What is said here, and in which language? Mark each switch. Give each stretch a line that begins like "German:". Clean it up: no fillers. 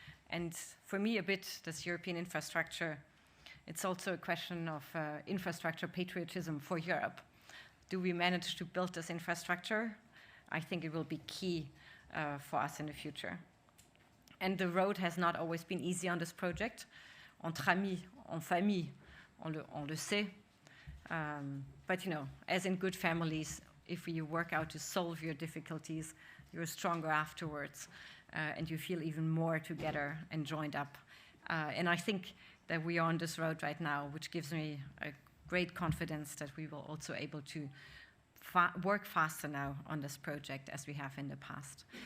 English: And for me, a bit, this European infrastructure, it's also a question of infrastructure patriotism for Europe. Do we manage to build this infrastructure? I think it will be key for us in the future. And the road has not always been easy on this project.
French: Entre amis, en famille, on le sait.
English: But as in good families, if you work out to solve your difficulties, you're stronger afterwards, and you feel even more together and joined up. And I think that we are on this road right now, which gives me a great confidence that we will also able to work faster now on this project as we have in the past.